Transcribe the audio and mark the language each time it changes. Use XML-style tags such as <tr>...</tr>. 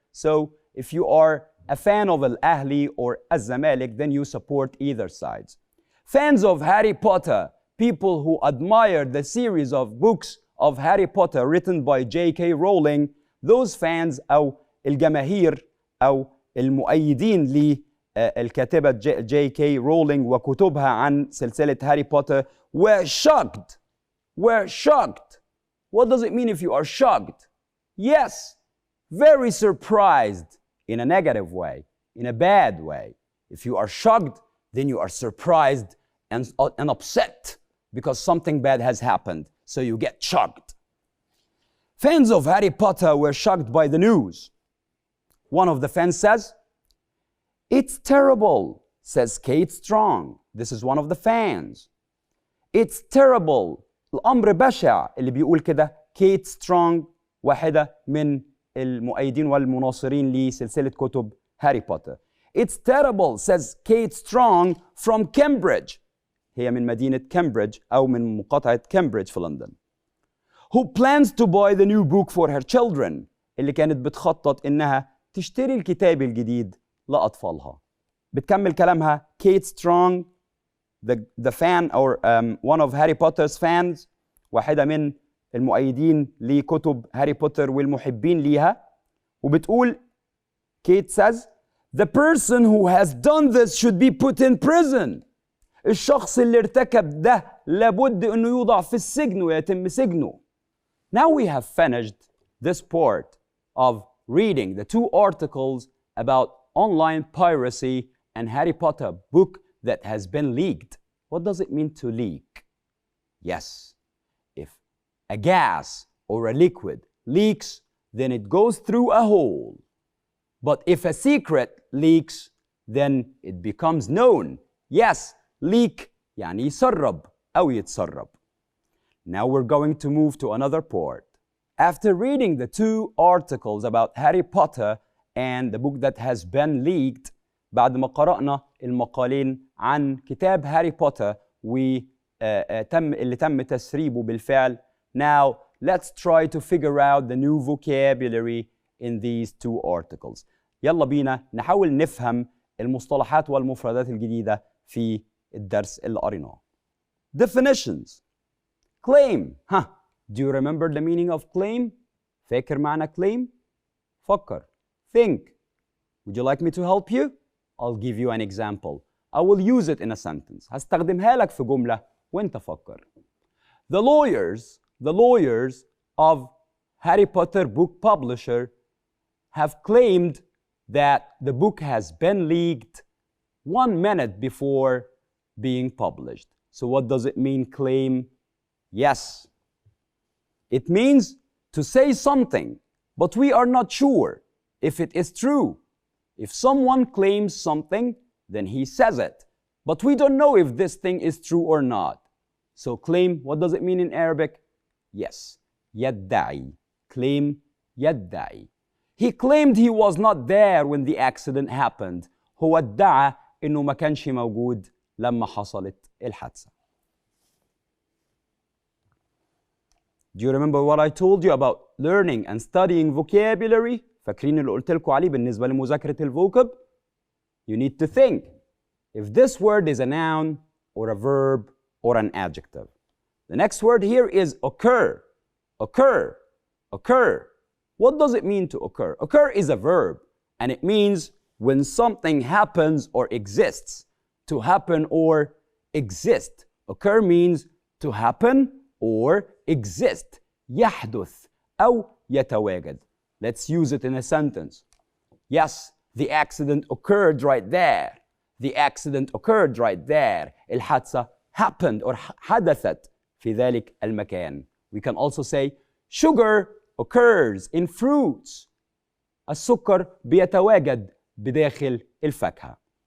<en>So if you are a fan of Al-Ahli or Az-Zamalek, then you support either sides. Fans of Harry Potter people who admire the series of books of Harry Potter written by J.K.</en> <ar>Rowling,</ar> <en>those fans</en> <ar>أو الجماهير أو المؤيدين للكاتبة J.K. Rowling وكتبها عن سلسلة هاري بوتر</ar> <en>were shocked. Were shocked. What does it mean if you are shocked? Yes, very surprised in a negative way, in a bad way. If you are shocked, then you are surprised and upset because something bad has happened. So you get shocked. Fans of Harry Potter were shocked by the news. One of the fans says, "It's terrible," says Kate Strong. This is one of the fans. "It's terrible."</en> <ar>الأمر بشع اللي بيقول كده كيت سترونج، واحدة من المؤيدين والمناصرين لسلسلة كتب هاري بوتر.</ar> <en>"It's terrible," says Kate Strong from Cambridge.</en> <ar>هي من مدينة كامبريدج أو من مقاطعة كامبريدج في لندن.</ar> <en>"Who plans to buy the new book for her children."</en> <ar>اللي كانت بتخطط إنها تشتري الكتاب الجديد لأطفالها. بتكمل كلامها كيت سترونج</ar> <en>the fan or one of Harry Potter's fans،</en> <ar>واحدة من المؤيدين لكتب هاري بوتر والمحبين ليها، وبتقول كيت says</ar> <en>"The person who has done this should be put in prison."</en> <ar>الشخص اللي ارتكب ده لابد انه يوضع في السجن ويتم سجنه.</ar> <en>Now we have finished this part of reading the two articles about online piracy and Harry Potter book that has been leaked. What does it mean to leak? Yes, if a gas or a liquid leaks, then it goes through a hole. But if a secret leaks, then it becomes known.</en> <ar>Yes, leak يعني يسرب أو يتسرب.</ar> <en>Now we're going to move to another part. After reading the two articles about Harry Potter and the book that has been leaked،</en> <ar>بعد ما قرأنا المقالين عن كتاب هاري بوتر اللي تم تسريبه بالفعل.</ar> <en>Now let's try to figure out the new vocabulary in these two articles.</en> <ar>يلا بينا نحاول نفهم المصطلحات والمفردات الجديدة في الدرس اللي قريناه.</ar> <en>Definitions. Claim. Do you remember the meaning of claim?</en> <ar>فاكر معنى claim؟ فكر.</ar> <en>Think. Would you like me to help you? I'll give you an example. I will use it in a sentence.</en> <ar>هستخدمها لك في جملة وانت فكر.</ar> <en>The lawyers of Harry Potter book publisher have claimed that the book has been leaked 1 minute before being published. So what does it mean, claim? Yes. It means to say something, but we are not sure if it is true. If someone claims something, then he says it. But we don't know if this thing is true or not. So claim, what does it mean in Arabic?</en> <ar>Yes, يدعي. Claim, يدعي.</ar> <en>He claimed he was not there when the accident happened.</en> <ar>هو ادعى إنه ما كانش موجود لما حصلت الحادثة.</ar> <en>Do you remember what I told you about learning and studying vocabulary?</en> <ar>فاكرين اللي قلت لكم عليه بالنسبة لمذاكرة الفوكاب؟</ar> <en>You need to think if this word is a noun or a verb or an adjective. The next word here is occur. Occur. Occur. What does it mean to occur? Occur is a verb, and it means when something happens or exists. To happen or exist. Occur means to happen or exist.</en> <ar>يحدث أو يتواجد.</ar> <en>Let's use it in a sentence. Yes, the accident occurred right there. The accident occurred right there.</en> <ar>الحادثة</ar> <en>happened or</en> <ar>حدثت في ذلك المكان.</ar> <en>We can also say sugar occurs in fruits.</en> <ar>السكر بيتواجد بداخل الفاكهة.</ar>